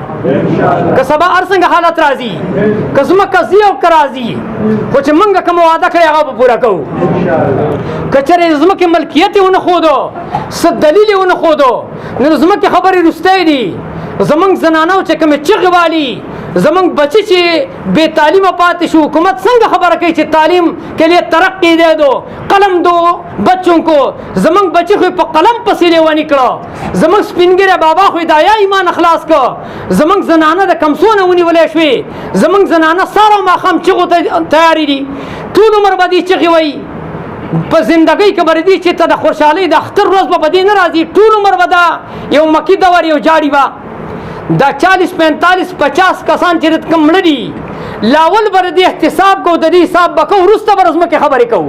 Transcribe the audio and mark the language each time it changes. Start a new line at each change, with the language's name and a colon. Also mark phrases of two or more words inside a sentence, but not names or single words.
Pashto: که سبا هر څنګه حالت راځي، که ځمکه ځي او که راځي، خو چې موږ کومه وعده کړې هغه به پوره کوو. که چېرې د ځمکې ملکیت یې ونه ښودو، څه دلیل یې ونه ښودو، نو د ځمکې خبرې وروستی دي. زمونږ زنانو چې کومې چغې والي، زمونږ بچی چې بے تعلیمه پاتې شو، حکومت څنګه خبره کوي چې
Urdu: تعلیم کے لیے ترقی دے دو، قلم دو بچوں کو،
Pashto: زمونږ بچی خو په قلم پسې لیونی کړه، زمونږ سپین ږیری بابا خو د حیا ایمان اخلاص کړه، زمونږ زنانه د کمسونه ونیولې شوې، زمونږ زنانه سهار او ماښام چغو ته تیارې دي، ټول عمر به دې چغې وایي. په زندګۍ کې به دې چې ته د خوشحالۍ د اختر ورځ به په دې نه راځي، ټول عمر به دا یو مکي دور یو جاړي به دا 40-45-50 کسان چې کوم مړه دي، لاول به د دې احتساب کوو، د دې حساب به کوو، وروسته به ځمکې خبرې کوو.